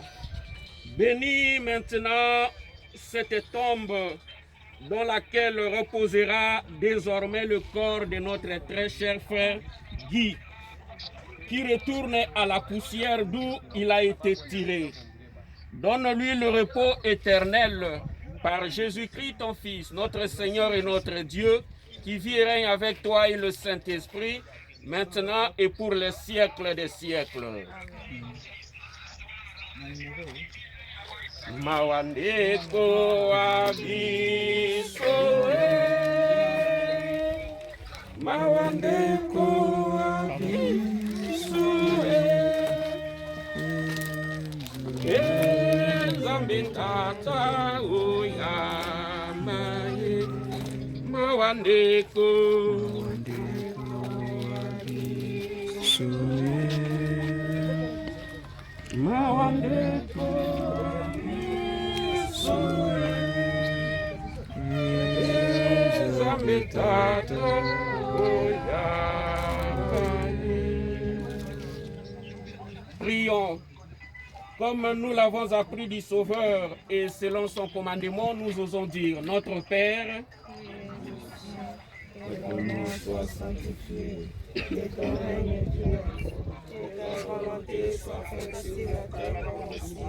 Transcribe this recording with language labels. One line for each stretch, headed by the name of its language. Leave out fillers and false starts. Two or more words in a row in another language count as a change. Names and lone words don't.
French: Bénis maintenant cette tombe dans laquelle reposera désormais le corps de notre très cher frère Guy, qui retourne à la poussière d'où il a été tiré. Donne-lui le repos éternel par Jésus-Christ ton Fils, notre Seigneur et notre Dieu, qui vit et règne avec toi et le Saint-Esprit, maintenant et pour les siècles des siècles.
Lingala: Mawandeko abisoe, Mawandeko abisoe, Nzambe tata oyamaye, Mawandeko abisoe, Mawandeko.
French: Prions, comme nous l'avons appris du Sauveur et selon son commandement, nous osons dire, notre Père, que ton nom soit sanctifié, que ton règne vienne, que ta volonté soit faite sur la terre comme au ciel.